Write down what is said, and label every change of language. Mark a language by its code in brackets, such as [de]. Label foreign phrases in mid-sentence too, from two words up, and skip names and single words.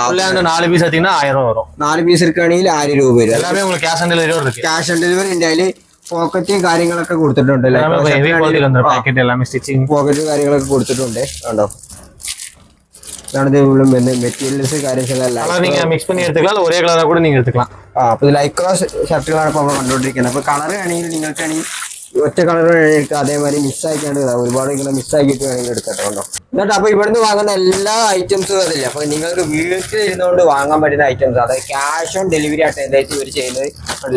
[ml] ഫുൾ ഹാൻഡ് 4 പീസ് എടുത്താൽ 1000 വരും. 4 പീസ് എടുക്കുകയാണെങ്കിൽ 1000 രൂപ വരും. [ta] എല്ലാമേ உங்களுக்கு [en] cash on delivery [ta] இருக்கு. [en] cash on delivery [ml] ഉണ്ട്. അതിൽ പോക്കറ്റും കാര്യങ്ങളൊക്കെ കൊടുത്തിട്ടുണ്ട്. പാക്കറ്റ് എല്ലാമേ സ്റ്റിച്ചിങ് പോക്കറ്റ് കാര്യങ്ങളൊക്കെ കൊടുത്തിട്ടുണ്ട്. കണ്ടോ, ഇതാണ് മെറ്റീരിയൽസ് കാര്യങ്ങളെല്ലാം [ta] நீங்க மிக்ஸ் பண்ணி எடுத்துக்கலாம், ஒரே கலரா கூட நீங்க எடுத்துக்கலாம். [ml] അപ്പൊ ഇത് ലൈക്ര ഷർട്ടുകളാണ് ഇപ്പൊ നമ്മൾ കണ്ടുകൊണ്ടിരിക്കുന്നത്. അപ്പൊ കളർ ആണെങ്കിൽ നിങ്ങൾക്കാണെങ്കിൽ ഒറ്റ കളർ എടുക്കാം, അതേമാതിരി മിസ് ആക്കിയാണ് ഒരുപാട് ഇങ്ങനെ മിസ് ആക്കിയിട്ട് വേണമെങ്കിൽ എടുക്കട്ടെ. കണ്ടോ, എന്നിട്ട് അപ്പൊ ഇവിടുന്ന് വാങ്ങുന്ന എല്ലാ ഐറ്റംസും അതില്ല. അപ്പൊ നിങ്ങൾക്ക് വീട്ടിൽ ഇരുന്നുകൊണ്ട് വാങ്ങാൻ പറ്റുന്ന ഐറ്റംസ്, അതായത് [en] cash on delivery [ml] ആയിട്ട് എന്തായിട്ട് ഇവർ ചെയ്യുന്നത് അല്ല.